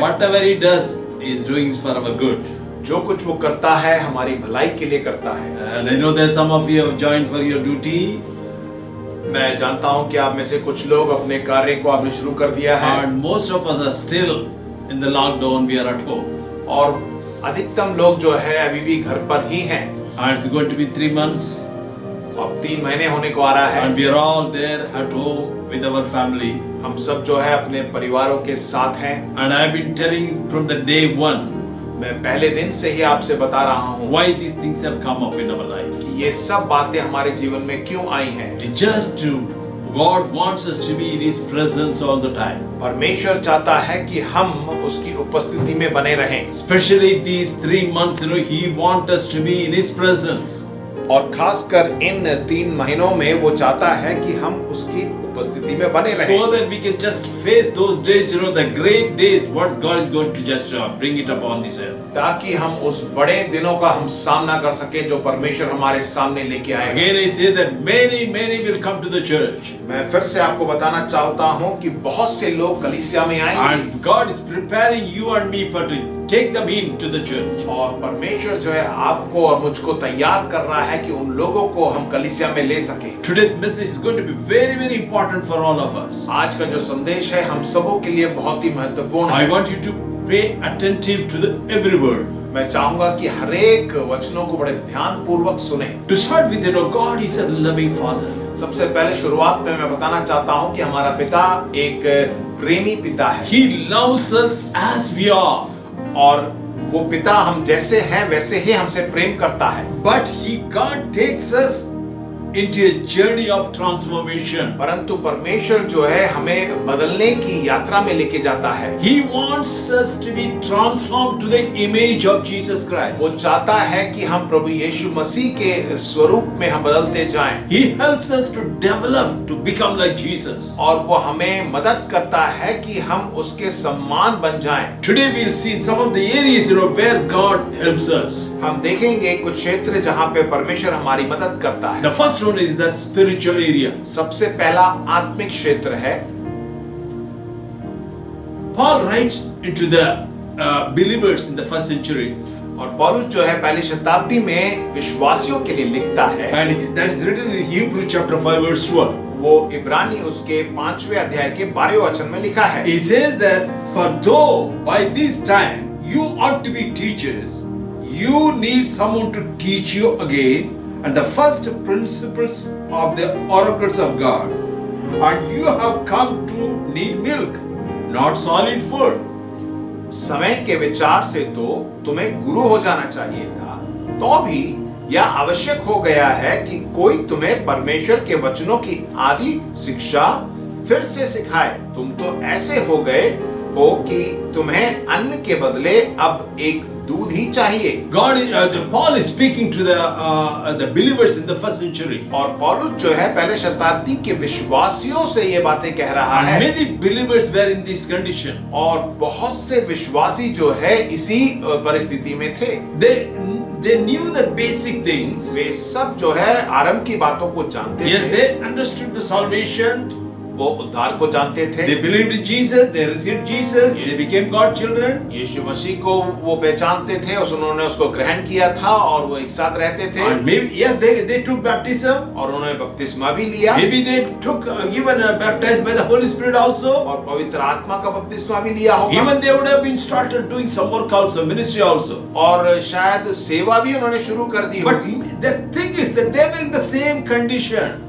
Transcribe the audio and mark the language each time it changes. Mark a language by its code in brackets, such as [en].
[en] Whatever He does, He is doing for our good. [hi] जो कुछ वो करता है हमारी भलाई के लिए करता है। [en] And I know that some of you have joined for your duty. [hi] मैं जानता हूँ कि आप में से कुछ लोग अपने कार्य को आपने शुरू कर दिया है [en] And most of us are still in the lockdown. We are at home. [hi] और अधिकतम लोग जो है अभी भी घर पर ही हैं। [en] And it's going to be 3 months. [hi] अब 3 महीने होने को आ रहा है। [en] And we are all there at home with our family. [hi] हम सब जो है अपने परिवारों के साथ हैं। [en] And I've been telling from the day one. [hi] मैं पहले दिन से ही आपसे बता रहा हूँ [en] why these things have come up in our life. [hi] कि ये सब बातें हमारे जीवन में क्यों आई हैं। [en] Just to God wants us to be in His presence all the time. [hi] परमेश्वर चाहता है कि हम उसकी उपस्थिति में बने रहें। [en] Especially these 3 months, He wants us to be in His presence. [hi] और खासकर इन 3 महीनों में वो चाहता है कि हम उसकी उपस्थिति में बने रहें। [en] So that we can just face those days, the great days, what God is going to just bring it upon this earth. [hi] ताकि हम उस बड़े दिनों का हम सामना कर सके जो परमेश्वर हमारे सामने लेके आएगा। [en] Again I say that many will come to the church. [hi] मैं फिर से आपको बताना चाहता हूँ कि बहुत से लोग कलीसिया में आएंगे। [en] And God is preparing you and me for to take them into the church. [hi] और परमेश्वर जो है आपको और मुझको तैयार कर रहा है कि उन लोगों को हम कलीसिया में ले सकें। [en] Today's message is going to be very important for all of us. [hi] आज का जो संदेश है हम सबों के लिए बहुत ही महत्वपूर्ण है। [en] I want you to pay attentive to every word. [hi] मैं चाहूंगा कि हर एक वचनों को बड़े ध्यान पूर्वक सुने। [en] To start with, God is a loving Father. [hi] सबसे पहले शुरुआत में मैं बताना चाहता हूं कि हमारा पिता एक प्रेमी पिता है। [en] He loves us as we are. [hi] और वो पिता हम जैसे हैं वैसे ही हमसे प्रेम करता है। [en] But He God takes us into a journey of transformation. [hi] परंतु परमेश्वर जो है हमें बदलने की यात्रा में लेके जाता है। [en] He wants us to be transformed to the image of Jesus Christ. [hi] वो चाहता है कि हम प्रभु यीशु मसीह के स्वरूप में हम बदलते जाएं। [en] He helps us to develop to become like Jesus. [hi] और वो हमें मदद करता है कि हम उसके समान बन जाएं। [en] Today we'll see some of the areas where God helps us. [hi] हम देखेंगे कुछ क्षेत्र जहां पे परमेश्वर हमारी मदद करता है। [en] The first one is the spiritual area. [hi] सबसे पहला आत्मिक क्षेत्र है। [en] Paul writes into the believers in the first century. [hi] और पौलुस जो है पहली शताब्दी में विश्वासियों के लिए लिखता है। [en] And that is written in Hebrews chapter 5 verse 12. [hi] वो इब्रानी उसके 5वें अध्याय के 12वें वचन में लिखा है। [en] He says that for though by this time you ought to be teachers, you need someone to teach you again and the first principles of the oracles of God, and you have come to need milk, not solid food. [hi] समय के विचार से तो तुम्हें गुरु हो जाना चाहिए था, तो भी यह आवश्यक हो गया है कि कोई तुम्हें परमेश्वर के वचनों की आदि शिक्षा फिर से सिखाए। तुम तो ऐसे हो गए हो कि तुम्हें अन्न के बदले अब एक दूध ही चाहिए। [en] Paul is speaking to the believers in the first century. [hi] और पौलुस जो है पहले शताब्दी के विश्वासियों से ये बातें कह रहा है। [en] Many believers were in this condition. [hi] और बहुत से विश्वासी जो है इसी परिस्थिति में थे। [en] They knew the basic things. [hi] वे सब जो है आरंभ की बातों को जानते थे। [en] Yes, they understood the salvation. [hi] वो उद्धार को जानते थे। [en] They believed in Jesus, they received Jesus, they became God's children. [hi] यीशु मसीह को वो पहचानते थे, उन्होंने उसको ग्रहण किया था और वो एक साथ रहते थे। [en] And maybe yes, they took baptism. [hi] और उन्होंने बपतिस्मा भी लिया। [en] Maybe they took even baptized by the Holy Spirit also. [hi] और पवित्र आत्मा का बपतिस्मा भी लिया होगा। [en] Even they would have been started doing some work also, ministry also. [hi] और शायद सेवा भी उन्होंने शुरू कर दी होगी। [en] But the thing is that they were in the same condition.